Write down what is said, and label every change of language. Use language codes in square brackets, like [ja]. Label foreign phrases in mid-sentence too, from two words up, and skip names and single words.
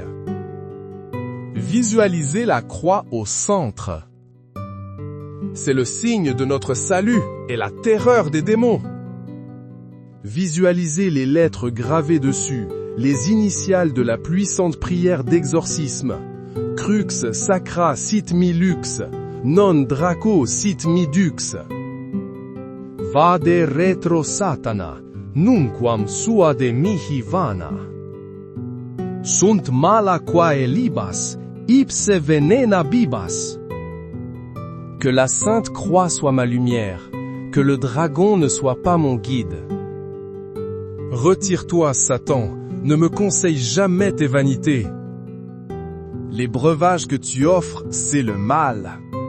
[fr] Visualisez la croix au centre. C'est le signe de notre salut et la terreur des démons. Visualisez les lettres gravées dessus, les initiales de la puissante prière d'exorcisme. [la] Crux sacra sit mi lux, non draco sit mi dux. Vade retro satana, nunquam suade mihi vana. Sunt mala quae libas, ipse venena bibas. [fr] Que la sainte croix soit ma lumière, que le dragon ne soit pas mon guide. Retire-toi, Satan, ne me conseille jamais tes vanités. Les breuvages que tu offres, c'est le mal.